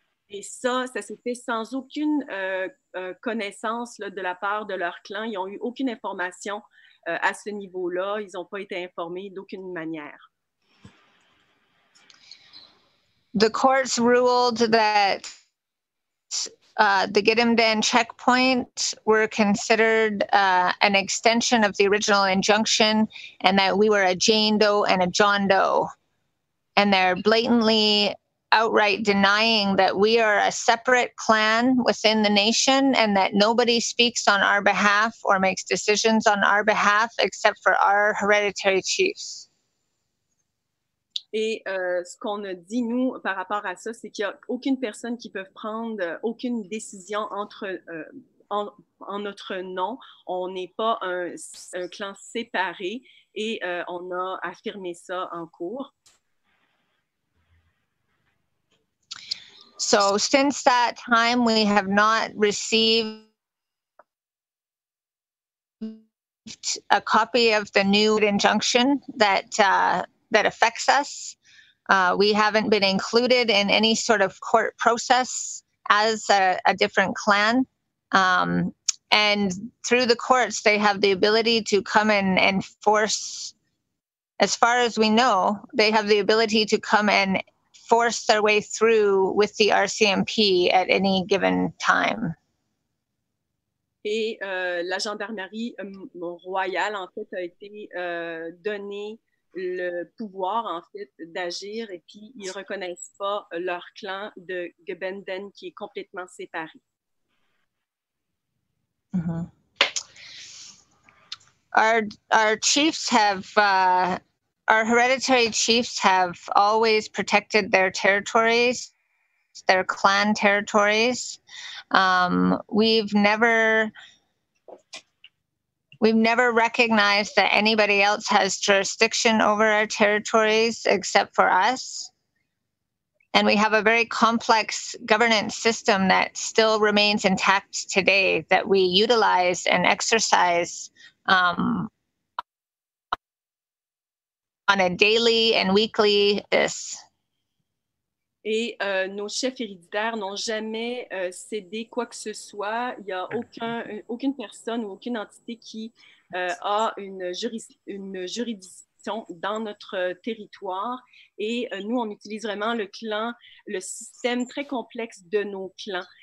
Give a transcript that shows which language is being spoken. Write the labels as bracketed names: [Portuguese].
[French] Et ça s'est fait sans aucune connaissance là, de la part de leur clan. Ils n'ont eu aucune information à ce niveau-là. Ils n'ont pas été informés d'aucune manière. [English] The courts ruled that the Gidimt'en checkpoint were considered an extension of the original injunction, and that we were a Jane Doe and a John Doe. And they're blatantly outright denying that we are a separate clan within the nation and that nobody speaks on our behalf or makes decisions on our behalf except for our hereditary chiefs. [French] Et ce qu'on a dit, nous, par rapport à ça, c'est qu'il n'y a aucune personne qui peut prendre aucune décision en notre nom. On n'est pas un clan séparé et on a affirmé ça en cours. [English] So since that time, we have not received a copy of the new injunction that affects us. We haven't been included in any sort of court process as a different clan. And through the courts, they have the ability to come and enforce, as far as we know, they have the ability to come and force their way through with the RCMP at any given time. [French] Et la gendarmerie royale, en fait, a été donné le pouvoir, en fait, d'agir et puis ils ne reconnaissent pas leur clan de Gebenden qui est complètement séparé. Mm-hmm. [English] Our chiefs have, our hereditary chiefs have always protected their territories, their clan territories. We've never recognized that anybody else has jurisdiction over our territories except for us. And we have a very complex governance system that still remains intact today that we utilize and exercise on a daily and weekly basis. [French] Et nos chefs héréditaires n'ont jamais cédé quoi que ce soit. Il n'y a aucune personne ou aucune entité qui a une juridiction dans notre territoire. Et nous, on utilise vraiment le système très complexe de nos clans.